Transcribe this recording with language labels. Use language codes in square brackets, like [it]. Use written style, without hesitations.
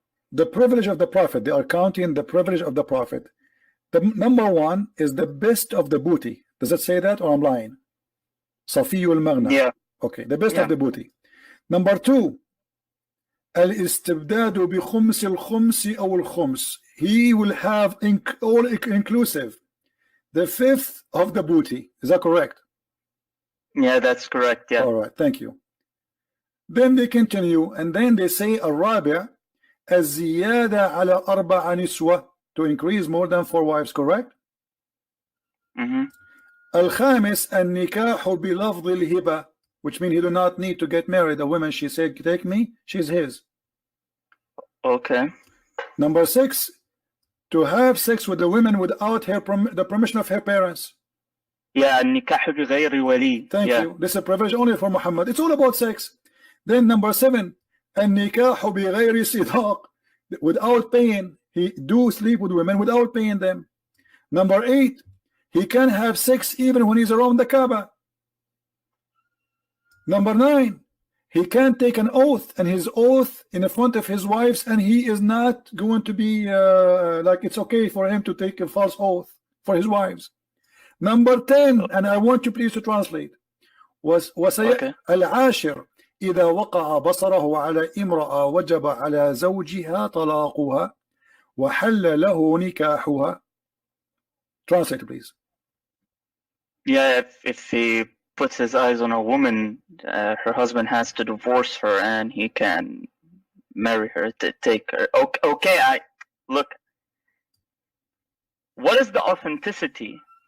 [en] The privilege of the Prophet. They are counting the privilege of the Prophet. The number 1 is the best of the booty. Does it say that, or I'm lying? [ar] Safiyul Maghna. [en] Yeah. Okay, the best of the booty. Number 2, [ar] الاستبداد بخمس الخمس أو الخمس. [en] He will have all inclusive the fifth of the booty. Is that correct? Yeah, that's correct. Yeah. All right, thank you. Then they continue and then they say [ar] الرابع الزيادة على أربع نسوة, [en] to increase more than 4 wives, correct? [ar] الخامس النكاح بلفظ الهبة, [en] which means he do not need to get married. A woman, she said, take me, she's his. Okay. Number 6, to have sex with the women without her the permission of her parents. [ar] Yeah, النكاح بغير ولي. [en] Thank you. This is a provision only for Muhammad. It's all about sex. Then number 7, [ar] النكاح بغير صداق, [en] without paying. He do sleep with women without paying them. Number 8, he can have sex even when he's around the Kaaba. Number 9, he can take an oath, and his oath in the front of his wives, and he is not going to be like it's okay for him to take a false oath for his wives. Number 10, and I want you please to translate, was [ar] العاشر إذا وقع بصره على امرأة وجب على زوجها طلاقها وحل له نكاحها. [en] Translate please. Yeah, if he puts his eyes on a woman, her husband has to divorce her, and he can marry her, to take her. Okay, look. What is the authenticity?